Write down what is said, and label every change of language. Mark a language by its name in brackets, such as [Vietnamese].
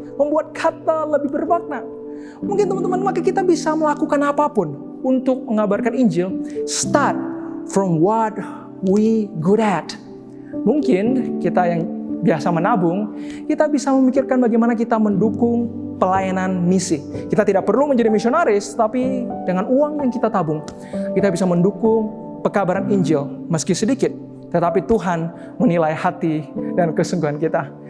[Indonesian] Membuat kata lebih bermakna. Mungkin teman-teman, maka kita bisa melakukan apapun untuk mengabarkan Injil. [English] Start from what we good at. [Indonesian] Mungkin kita yang biasa menabung, kita bisa memikirkan bagaimana kita mendukung pelayanan misi. Kita tidak perlu menjadi misionaris, tapi dengan uang yang kita tabung, kita bisa mendukung pekabaran Injil, meski sedikit. Tetapi Tuhan menilai hati dan kesungguhan kita.